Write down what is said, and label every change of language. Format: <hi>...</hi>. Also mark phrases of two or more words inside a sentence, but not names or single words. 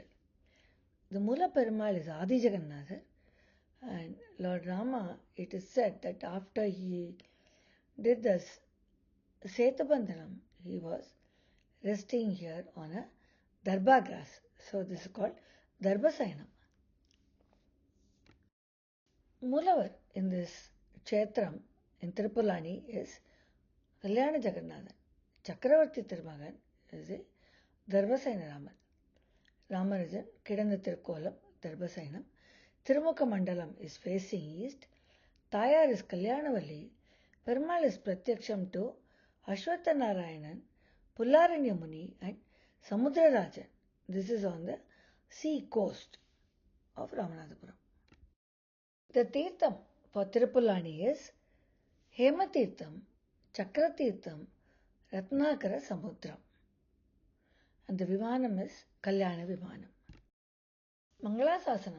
<en>The Moola Perumal is Adi Jagannatha, and Lord Rama, it is said that after he did this Setubandhanam, he was resting here on a Darbha grass. So this is called Darbhasainam. Moolavar in this Kshetram in Tirupurlani is Kalyana Jagannathan. Chakravarti Thirumagan is a Darbhasaina Ramar. Ramar is in Kidanthirukkolam, Darbhasainam. Tirumukha Mandalam is facing east. Tayar is Kalyanavalli. Perumal is pratyaksham to Ashwatha Narayanan, Pullaranya Muni and Samudrarajan. This is on the sea coast of Ramanathapuram. The Tirtham for Tirupurlani is Hematirtham, Chakratirtham, Ratnakara Samudram. And the Vimanam is Kalyana Vimanam.</en>